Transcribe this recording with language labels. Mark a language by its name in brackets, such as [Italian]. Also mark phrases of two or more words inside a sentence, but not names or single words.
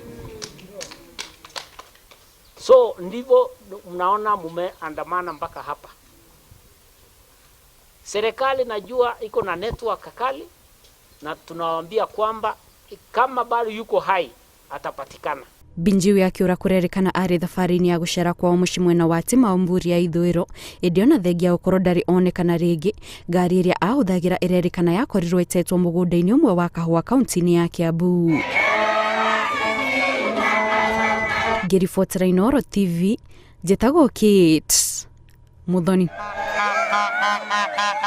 [Swahili] So ndivyo mnaona mumeandamana mpaka hapa. Serikali najua iko na network kali, na tunawaambia kwamba kama bado yuko hai atapatikana. [Kikuyu] Binjiwe akiura kũrerĩkana arĩ thabarĩ-inĩ ya gũcera kwao mũciĩ mwena wa Timau Mburi ya ithũĩro, ĩndĩ ona thengia gũkorwo ndarĩ onekana rĩngĩ. Ngari ĩrĩa ahũthagĩra ĩrerĩkana yakorirwo ĩtetwo mũgũnda-inĩ ũmwe wa kahũa kaunti-inĩ ya Kiambu. Ngĩribotera Inooro TV, njĩtagwo Kate Muthoni.